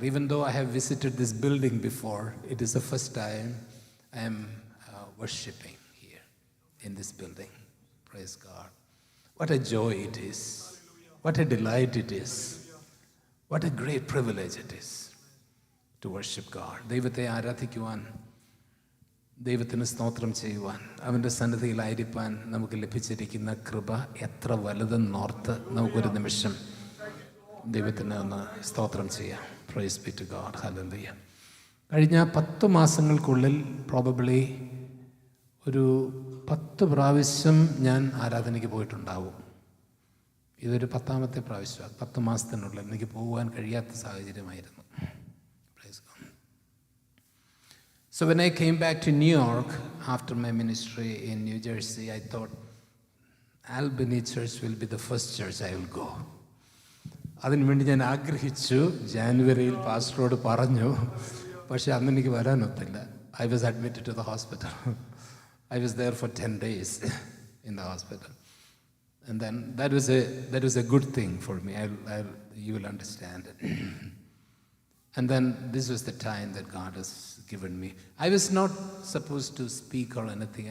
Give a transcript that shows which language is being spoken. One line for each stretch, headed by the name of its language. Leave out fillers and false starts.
English: Even though I have visited this building before, it is the first time I am worshiping here in this building. Praise God. What a joy it is. What a delight it is. What a great privilege it is to worship God.
Malayalam: ദൈവത്തെ ആരാധിക്കുവാൻ, ദൈവത്തിന് സ്തോത്രം ചെയ്യുവാൻ, അവൻ്റെ സന്നിധിയിലായിരിക്കാൻ നമുക്ക് ലഭിച്ചിരിക്കുന്ന കൃപ എത്ര വലുതെന്നോർത്ത് നമുക്കൊരു നിമിഷം ദൈവത്തിന് ഒന്ന് സ്തോത്രം ചെയ്യാം.
English: Praise be to God.
Malayalam: Hallelujah. കഴിഞ്ഞ 10 മാസങ്ങൾക്കുള്ളിൽ പ്രോബബ്ലി ഒരു 10 പ്രാവശ്യം ഞാൻ ആരാധനയ്ക്ക് പോയിട്ടുണ്ടാവും. ഇതൊരു 10ാമത്തെ പ്രാവശ്യമാണ്. 10 മാസത്തിനുള്ളിൽ എനിക്ക് പോകുവാൻ കഴിയാത്ത സാഹചര്യമായിരുന്നു.
English: So when I came back to New York after my ministry in New Jersey, I thought Albany Church will be the first church I will go.
Malayalam: അതിനുവേണ്ടി ഞാൻ ആഗ്രഹിച്ചു. ജാനുവരിയിൽ പാസ്റ്ററോട് പറഞ്ഞു, പക്ഷെ അന്ന് എനിക്ക് വരാനൊത്തില്ല.
English: I was admitted to the hospital. I was there for 10 days in the hospital. And then that was a good thing for me. You will understand it. And then this was the time that God has given me. I was not supposed to speak or anything.